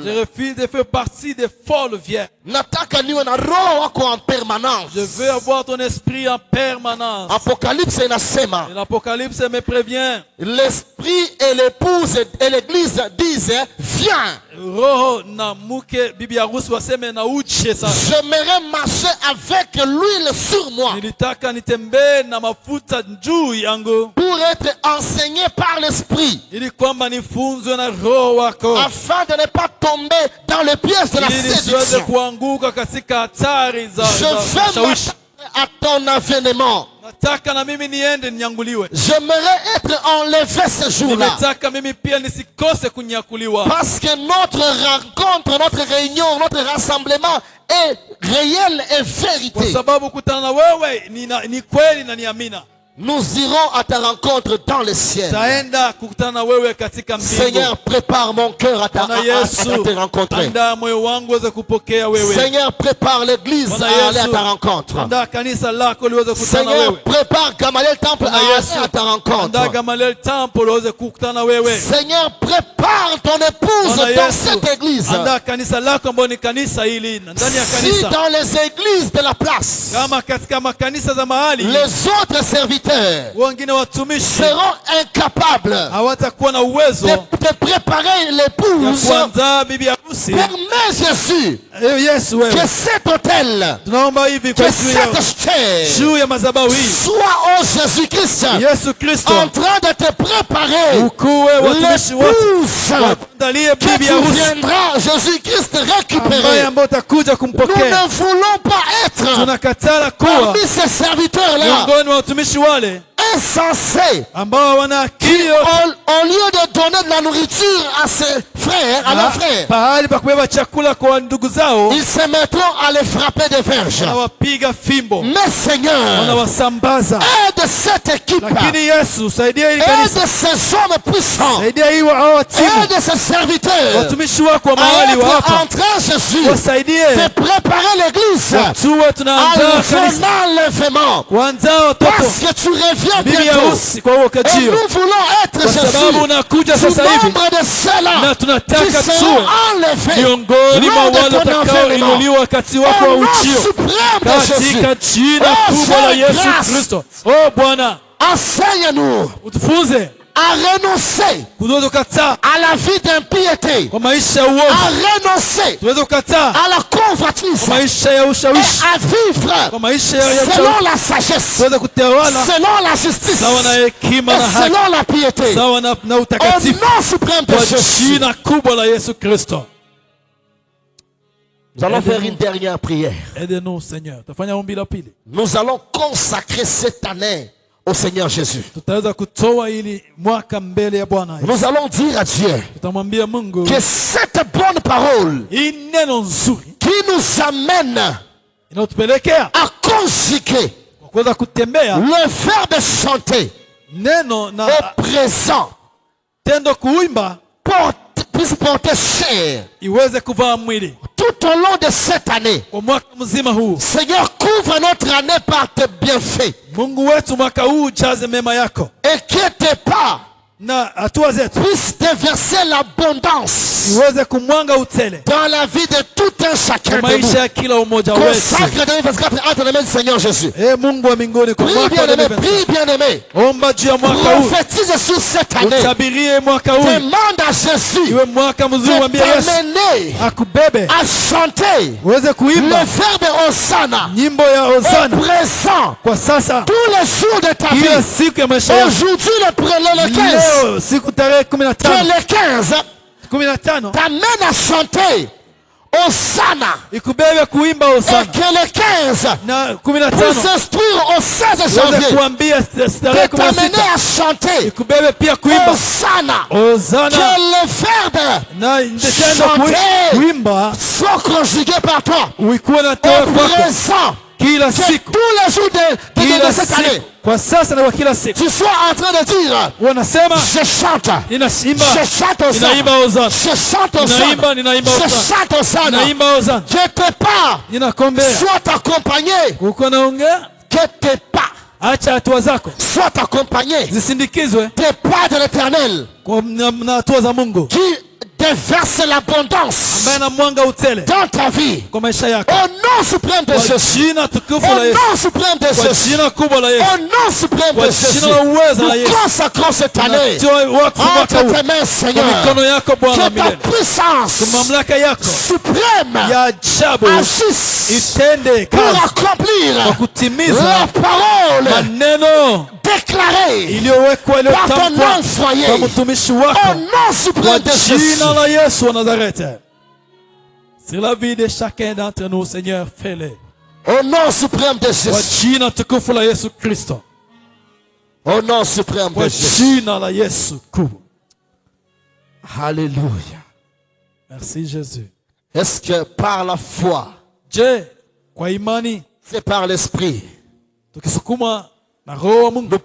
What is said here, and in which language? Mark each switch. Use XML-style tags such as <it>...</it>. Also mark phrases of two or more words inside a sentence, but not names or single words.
<fr>Je refuse de faire partie des folles vierges.</fr> <sw>Nataka niwe na roho wako</sw> <fr>en permanence. Je veux avoir ton esprit en permanence.</fr> <sw>Apocalypse inasema</sw> <fr>Et l'Apocalypse me prévient. l'esprit et l'épouse et l'église disent viens.</fr> <sw>Roho na muke bibi harusi waseme na uche sasa.</sw> <fr>J'aimerais marcher avec l'huile sur moi</fr> <sw>Nilitaka nitembee na mafuta juu yangu</sw> <fr>pour être enseigné par l'esprit</fr> <sw>ili kwamba nifunzwe na roho wako</sw> <fr>afin de ne pas tomber dans les pièges de la</fr> <sw>ili siweze</sw> <fr>séduction.</fr> <sw>kuanguka katika hatari za</sw> <fr>Je veux</fr> <sw>shawishi.</sw> <fr>m'attendre à ton avènement.</fr> <sw>Nataka na mimi niende ninyanguliwe.</sw> <fr>J'aimerais être enlevé ce jour-là.</fr> <sw>Nimetaka mimi pia nisikose kunyakuliwa.</sw> <fr>Parce que notre rencontre, notre réunion, notre rassemblement est réel et</fr> <sw>Kwa</sw> <fr>vérité.</fr> <sw>sababu kutana na wewe ni kweli na ni amina.</sw> <fr>Nous irons à ta rencontre dans le ciel.</fr> <sw>taenda kukutana na wewe katika mbingu.</sw> <fr>Seigneur, prépare mon cœur à</fr> <sw>Bwana Yesu,</sw> <fr>te rencontrer.</fr> <sw>andaa moyo wangu uweze kupokea wewe.</sw> <fr>Seigneur, prépare l'église</fr> <sw>Bwana</sw> <fr>à aller à</fr> <sw>Yesu,</sw> <fr>ta rencontre.</fr> <sw>andaa kanisa lako liweze kukutana na</sw> <fr>Seigneur,</fr> <sw>wewe.</sw> <fr>prépare Gamaliel Temple à</fr> <sw>Bwana</sw> <fr>aller</fr> <sw>Yesu,</sw> <fr>à ta</fr> <sw>andaa</sw> <fr>rencontre.</fr> <sw>Gamaliel Temple liweze kukutana na wewe.</sw> <fr>Seigneur, prépare ton épouse</fr> <sw>Bwana</sw> <fr>dans</fr> <sw>Yesu,</sw> <fr>cette église.</fr> <sw>andaa kanisa lako ambalo ni kanisa hili ndani ya</sw> <fr>Si</fr> <sw>kanisa.</sw> <fr>dans les églises de la place,</fr> <sw>Kama katika makanisa za mahali,</sw> <fr>les autres serviteurs</fr> <sw>wengine watumishi</sw> <fr>seront incapables</fr> <sw>hawatakuwa na uwezo</sw> <fr>de préparer</fr> <sw>ya</sw> <fr>l'épouse,</fr> <sw>kuandaa bibi harusi.</sw> <fr>permets Jésus</fr> <sw>Yesu wewe,</sw> <fr>que cet hôtel,</fr> <sw>tunaomba hivi</sw> <fr>que</fr> <sw>kwa</sw> <fr>cette chair</fr> <sw>juu ya madhabahu hii,</sw> <fr>soit, oh Jésus-Christ,</fr> <sw>Yesu Kristo</sw> <fr>en train de te préparer</fr> <sw>ukuwe watumishi wote</sw> <fr>l'épouse</fr> <sw>wakuandalie</sw> <fr>que</fr> <sw>bibi</sw> <fr>tu</fr> <sw>harusi</sw> <fr>viendras, Jésus-Christ,</fr> <sw>ambaye</sw> <fr>récupérer.</fr> <sw>ambao utakuja</sw> <fr>Nous</fr> <sw>kumpokea.</sw> <fr>ne voulons pas être</fr> <sw>Tunakatala kuwa</sw> <fr>parmi ces serviteurs-là</fr> <sw>miongoni mwa watumishi wale</sw> <fr>insensés.</fr> <sw>ambao wana akili yote,</sw> <fr>Au lieu de donner de la nourriture à ses frères, à leurs frères,</fr> <sw>pahali pa kubeba chakula kwa ndugu zao,</sw> <fr>ils se mettront à les frapper des verges.</fr> <sw>wanawapiga fimbo,</sw> <fr>Mais Seigneur,</fr> <sw>wanawasambaza.</sw> <fr>aide cette équipe,</fr> <sw>Lakini Yesu, saidia hili kanisa,</sw> <fr>aide ces hommes puissants,</fr> <sw>saidia hii hao timu,</sw> <fr>aide ces serviteurs</fr> <sw>watumishi wako wa</sw> <fr>à</fr> <sw>mahali wa</sw> <fr>être</fr> <sw>hapa,</sw> <fr>en train, Jésus,</fr> <sw>wasaidie</sw> <fr>de préparer l'église</fr> <sw>tuwe</sw> <fr>à</fr> <sw>tunaandaa kanisa</sw> <fr>l'enlèvement.</fr> <sw>kuanzaa watoto</sw> <fr>Parce que tu reviens</fr> <sw>bibi</sw> <fr>bientôt.</fr> <sw>harusi kwa huo</sw> <fr>Et</fr> <sw>kajio,</sw> <fr>nous voulons être,</fr> <sw>kwa sababu</sw> <fr>Jésus,</fr> <sw>unakuja</sw> <fr>du</fr> <sw>sasa hivi</sw> <fr>nombre de ceux-là</fr> <sw>na</sw> <fr>qui</fr> <sw>tunataka</sw> <fr>seront</fr> <sw>tuwe</sw> <fr>enlevés</fr> <sw>miongoni mwa</sw> <fr>lors de</fr> <sw>wale</sw> <fr>ton enlèvement.</fr> <sw>watakaoinuliwa wakati wako wa</sw> <fr>Au nom</fr> <sw>ujio,</sw> <fr>suprême de Jésus,</fr> <sw>katika jina</sw> <fr>Oh,</fr> <sw>kubwa la</sw> <fr>fais</fr> <sw>Yesu</sw> <fr>grâce.</fr> <sw>Kristo. Oh Bwana,</sw> <fr>enseigne-nous</fr> <sw>utufunze</sw> <fr>à renoncer</fr> <sw>tuweze kukataa</sw> <fr>à la vie d'impiété,</fr> <sw>kwa maisha ya</sw> <fr>à</fr> <sw>uovu,</sw> <fr>renoncer</fr> <sw>tuweze kukataa</sw> <fr>à la convoitise</fr> <sw>kwa maisha ya</sw> <fr>et</fr> <sw>ushawishi,</sw> <fr>à vivre</fr> <sw>kwa maisha ya</sw> <fr>selon</fr> <sw>ushawishi,</sw> <fr>la sagesse,</fr> <sw>tuweze kutawala</sw> <fr>selon la justice</fr> <sw>sawa na hekima</sw> <fr>et</fr> <sw>na haki,</sw> <fr>selon la piété.</fr> <sw>sawa na</sw> <fr>Au</fr> <sw>utakatifu,</sw> <fr>nom suprême de</fr> <sw>kwa</sw> <fr>Jésus,</fr> <sw>jina kubwa la Yesu Kristo.</sw> <fr>nous allons faire une dernière prière. Aide-nous Seigneur.</fr> <sw>Tafanya ombi la pili.</sw> <fr>Nous allons consacrer cette année au Seigneur Jésus.</fr> <sw>Tutaweza kutoa ili mwaka mbele ya Bwana.</sw> <fr>Nous allons dire à Dieu</fr> <sw>Tutamwambia Mungu</sw> <fr>que cette bonne parole</fr> <sw>hii neno nzuri</sw> <fr>qui nous amène</fr> <sw>inatupelekea</sw> <fr>à conjuguer</fr> <sw>kwa kuweza kutembea</sw> <fr>le verbe chanter</fr> <sw>neno na</sw> <fr>au présent</fr> <sw>tendo kuimba</sw> <fr>puisse porter chair</fr> <sw>iweze kuvaa mwili</sw> <fr>tout au long de cette année.</fr> <sw>kwa mwaka mzima huu.</sw> <fr>Seigneur, couvre notre année par tes bienfaits</fr> <sw>Mungu wetu, mwaka huu ujaze mema yako</sw> <fr>et que tes pas</fr> <sw>na hatua zetu</sw> <fr>puissent déverser l'abondance</fr> <sw>iweze kumwanga utele</sw> <fr>dans la vie de tout un chacun</fr> <sw>kwa</sw> <fr>de nous.</fr> <sw>maisha ya kila umoja wetu.</sw> <fr>Consacre 2024 entre les mains du Seigneur Jésus.</fr> <sw>Mungu wa mbinguni, kwa</sw> <fr>Prie</fr> <sw>mwaka wa</sw> <fr>bien-aimé,</fr> <sw>2024,</sw> <fr>prie bien-aimé.</fr> <sw>omba juu ya mwaka huu,</sw> <fr>Prophétise sur cette année.</fr> <sw>utabirie mwaka huu</sw> <fr>Demande à Jésus</fr> <sw>iwe mwaka mzuri,</sw> <fr>de</fr> <sw>mwambie Yesu</sw> <fr>t'amener</fr> <sw>akubebe</sw> <fr>à chanter</fr> <sw>uweze</sw> <fr>le</fr> <sw>kuimba</sw> <fr>verbe Hosanna</fr> <sw>nyimbo ya</sw> <fr>au</fr> <sw>Hosana</sw> <fr>présent</fr> <sw>kwa sasa,</sw> <fr>tous les jours de ta</fr> <sw>kila</sw> <fr>vie.</fr> <sw>siku ya maisha yako.</sw> <fr>Aujourd'hui, le 15,</fr> <sw>Leo siku tarehe</sw> <fr>que</fr> <sw>15</sw> <fr>le 15 t'amène à chanter Hosanna</fr> <sw>ikubebe kuimba</sw> <fr>et</fr> <sw>Hosana,</sw> <fr>que le 15</fr> <sw>na</sw> <fr>puisse</fr> <sw>15</sw> <fr>s'instruire au 16</fr> <sw>uweze</sw> <fr>janvier</fr> <sw>kuambia tarehe</sw> <fr>de t'amener</fr> <sw>16</sw> <fr>à chanter</fr> <sw>ikubebe pia kuimba</sw> <fr>Hosanna.</fr> <sw>Hosana,</sw> <fr>Que le verbe</fr> <sw>na tendo</sw> <fr>chanter</fr> <sw>kuimba</sw> <fr>soit conjugué par toi</fr> <sw>uikuwe na</sw> <fr>au</fr> <sw>toa kwako</sw> <fr>présent.</fr> <sw>kila</sw> <fr>Que</fr> <sw>siku,</sw> <fr>tous les jours de cette année,</fr> <sw>siku kwa sasa na kwa kila siku</sw> <fr>tu sois en train de dire</fr> <sw>wanasema</sw> <fr>je chante,</fr> <sw>ninaimba,</sw> <fr>je chante Hosanna,</fr> <sw>ninaimba Hosana,</sw> <fr>je chante Hosanna,</fr> <sw>ninaimba</sw> <fr>je</fr> <sw>Hosana,</sw> <fr>chante Hosanna.</fr> <sw>ninaimba Hosana,</sw> <fr>Que tes pas</fr> <sw>ninakombea</sw> <fr>soient accompagnés,</fr> <sw>uko naongea,</sw> <fr>que tes pas</fr> <sw>acha hatua zako</sw> <fr>soient accompagnés</fr> <sw>zisindikizwe</sw> <fr>des pas de l'Éternel</fr> <sw>na hatua za Mungu</sw> <fr>qui déverse l'abondance</fr> <sw>ambaye na mwanga utele</sw> <fr>dans ta vie.</fr> <sw>kwa maisha yako,</sw> <fr>Au nom suprême de</fr> <sw>kwa</sw> <fr>Jésus.</fr> <sw>jina tukufu</sw> <fr>Au</fr> <sw>la Yesu,</sw> <fr>nom suprême de</fr> <sw>kwa</sw> <fr>Jésus.</fr> <sw>jina kubwa la Yesu,</sw> <fr>Au nom suprême de</fr> <sw>kwa</sw> <fr>Jésus.</fr> <sw>jina la uweza la</sw> <fr>Nous</fr> <sw>Yesu,</sw> <fr>consacrons cette année</fr> <sw>tunatoa wakfu mwaka</sw> <fr>entre</fr> <sw>huu</sw> <fr>tes mains,</fr> <sw>kwa</sw> <fr>Seigneur.</fr> <sw>mikono yako Bwana</sw> <fr>Que ta</fr> <sw>milele,</sw> <fr>puissance</fr> <sw>kwa mamlaka yako</sw> <fr>suprême</fr> <sw>ya ajabu</sw> <fr>agisse</fr> <sw>itende</sw> <fr>pour</fr> <sw>kazi kwa</sw> <fr>accomplir</fr> <sw>kutimiza</sw> <fr>la parole</fr> <sw>maneno</sw> <fr>déclarée</fr> <sw>iliyowekwa</sw> <fr>par ton</fr> <sw>iliyotamkwa</sw> <fr>nom foyer.</fr> <sw>kwa mtumishi</sw> <fr>Au</fr> <sw>wako</sw> <fr>nom</fr> <sw>kwa</sw> <fr>suprême de Jésus.</fr> <sw>jina la Yesu wa Nazareth.</sw> <fr>Sur la vie de chacun d'entre nous, Seigneur, fais-le Au nom suprême de</fr> <sw>kwa</sw> <fr>Jésus.</fr> <sw>jina tukufu la Yesu Kristo,</sw> <fr>Au nom suprême de</fr> <sw>kwa</sw> <fr>Jésus.</fr> <sw>jina la Yesu kubwa.</sw> <fr>Alléluia. Merci Jésus. Est-ce que par la foi,</fr> <sw>Je, kwa imani</sw> <fr>c'est par l'esprit,</fr> <sw>tukisukuma na roho wa Mungu.</sw>